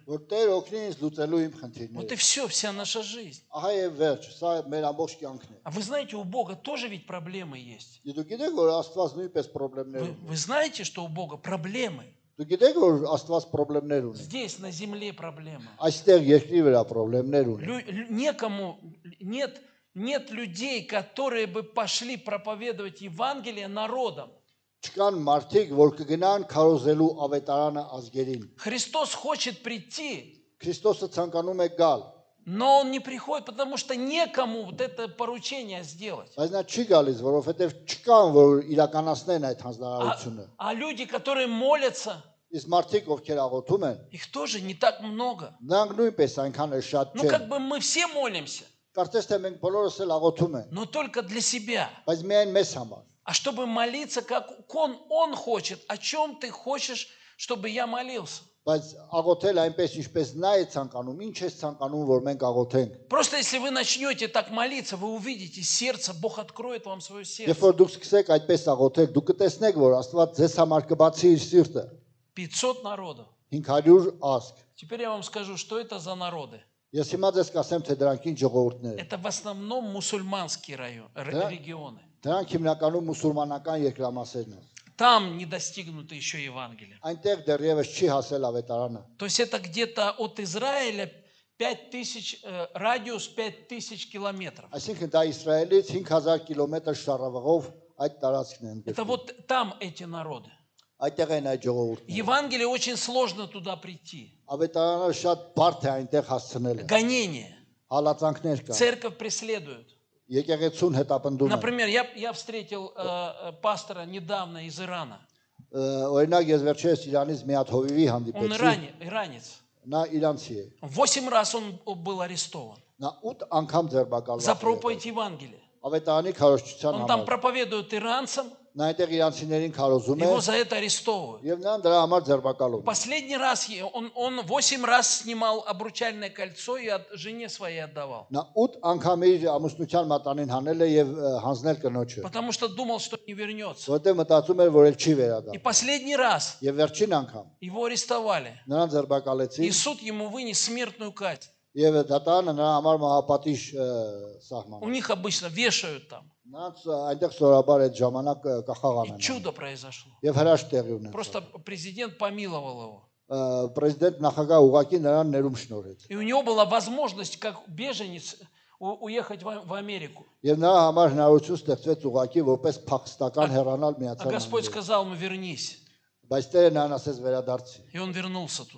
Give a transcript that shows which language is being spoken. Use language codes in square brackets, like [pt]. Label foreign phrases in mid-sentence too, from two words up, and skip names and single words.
[hy] Որ Տեր օգնի ինձ լուծելու իմ [ru] Вот [hy] խնդիրները։ [ru] и все, вся наша жизнь. [hy] Ահա եւ վերջ, սա մեր ամբողջ կյանքն է։ [ru] А вы знаете, у Бога тоже ведь проблемы есть. [hy] Դու գիտեք, որ Աստված նույնպես խնդիրներ ունի։ [ru] Вы знаете, что у Бога проблемы. [hy] Դու գիտեք, որ Աստված խնդիրներ ունի։ [ru] Здесь, на земле проблемы. [hy] Այստեղ երկրի վրա խնդիրներ ունի։ [ru] Некому, нет людей, которые бы пошли проповедовать Евангелие народам. [hy] Չկան մարդիկ, որ կգնան քարոզելու ավետարանը ազգերին։ [ru] Христос хочет прийти, [hy] Քրիստոսը ցանկանում է գալ, [ru] но Он не приходит, потому что некому вот это поручение сделать. [hy] բայց նա չի գալիս, որովհետև չկան, որ իրականացնեն այդ հանձնարարությունը։ [ru] А люди, которые молятся, [hy] Իսկ մարդիկ, ովքեր աղոթում են, [ru] их тоже не так много. [hy] նրանք նույնպես այնքան էլ շատ [ru] Ну, как [hy] չեն։ [ru] бы мы все молимся, [hy] Կարծես թե մենք բոլորս էլ աղոթում ենք, [ru] но только для себя. [hy] բայց միայն մեզ համար։ [ru] А чтобы молиться, как Он хочет, о чем ты хочешь, чтобы я молился? [hy] Բայց աղոթել այնպես ինչպես նա է ցանկանում, ինչ է ցանկանում, որ մենք աղոթենք։ [ru] Просто если вы начнете так молиться, вы увидите сердце, Бог откроет вам свое [hy] Երբ [ru] сердце. [hy] որ դուք սկսեք այդպես աղոթել, դուք կտեսնեք, որ Աստված ձեզ համար կբացի իր սիրտը։ [ru] 500 народов. [hy] 500 ազգ։ [ru] Теперь я вам скажу, что это за народы. [hy] Ես հիմա ձեզ կասեմ, թե դրանք ինչ ժողովուրդներ են։ [ru] Это в основном мусульманские регионы. [hy] Դրանք հիմնականում մուսուլմանական երկրամասերն են։ [ru] Там не достигнуто еще Евангелие. [hy] Այնտեղ դեռևս չի հասել ավետարանը։ [ru] То есть это где-то от Израиля 5000, радиус 5000 километров. [hy] Այսինքն դա Իսրայելից 5000 կիլոմետր շարավղով այդ տարածքն են։ [ru] Это вот там эти народы. [hy] Այդտեղ են այդ ժողովուրդները։ [ru] Евангелие очень сложно туда прийти. [hy] Ավետարանը շատ բարդ է այնտեղ հասցնել։ [ru] Гонение. [hy] Հալածանքներ կան։ [ru] Церковь преследуют. [hy] Եկեղեցուն հետապնդում են։ [ru] Например, я встретил пастора недавно из Ирана. [hy] Օրինակ ես վերջերս Իրանից մի հատ հովիվի [ru] Он [hy] հանդիպեցի։ [ru] иранец. [hy] Նա իրանցի է։ [ru] 8 раз он был арестован [hy] Նա 8 անգամ ձերբակալված [ru] за [hy] է։ [ru] проповедь Евангелия. [hy] Ավետարանի քարոզչության [ru] Он там [hy] համար։ [ru] проповедует иранцам, [hy] Նա այնտեղ իրանցիներին քարոզում է [ru] Его за это арестовывают. [hy] եւ նրան дրա համար ձերբակալում են։ [ru] Последний раз он 8 раз снимал обручальное кольцо и жене своей отдавал. [hy] Նա 8 անգամ իր ամուսնության մատանին հանել է եւ հանձնել կնոջը, [ru] Потому что думал, что не вернется. [hy] որովհետեւ мտածում էր, որ էլ չի [ru] И [hy] վերադառնա։ [ru] последний раз [hy] Եվ վերջին անգամ [ru] его арестовали. [hy] նրան ձերբակալեցին [ru] И суд ему вынес смертную казнь. [hy] եւ դատանը նրա համար մահապատիժ [ru] У [hy] սահմանեց։ [ru] них обычно вешают там. [hy] Նրանց այնտեղ սորաբար այդ ժամանակ կախաղան [ru] И [hy] են։ [ru] чудо произошло. [hy] Եվ հրաշք տեղի ունեցավ։ [ru] Просто президент помиловал его. [hy] Պրեզիդենտ նախագահ ուղղակի նրան ներում շնորհեց։ [ru] И у него была возможность, как беженец, уехать в Америку. [hy] Եվ նրա համար հնարավորություն ստեղծվեց ուղղակի որպես փախստական հեռանալ [ru] А [hy] Միացյալ [ru] Господь [hy] Նահանգներ։ [ru] сказал ему: вернись. [hy] Բայց Տերը նրան ասեց վերադարձի։ [ru] И он вернулся туда.